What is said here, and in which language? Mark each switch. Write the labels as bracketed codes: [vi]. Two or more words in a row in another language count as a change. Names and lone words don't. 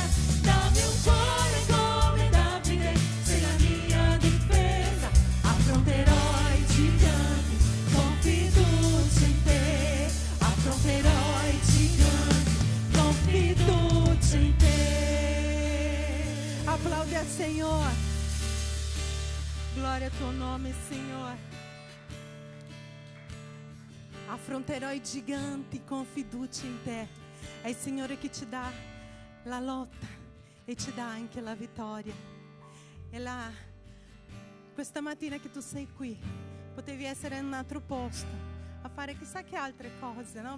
[it] Dammi un cuore come Davide, sei la mia difesa, affronterò i giganti con fiducia in te, affronterò i giganti con fiducia in te. [pt] Aplaude al Senhor. Glória ao teu nome, Senhor. [it] Affronterò i giganti con fiducia in te. È il Signore che ci dà la lotta e ci dà anche la vittoria. Questa mattina che tu sei qui, potevi essere in un altro posto a fare chissà che altre cose, no?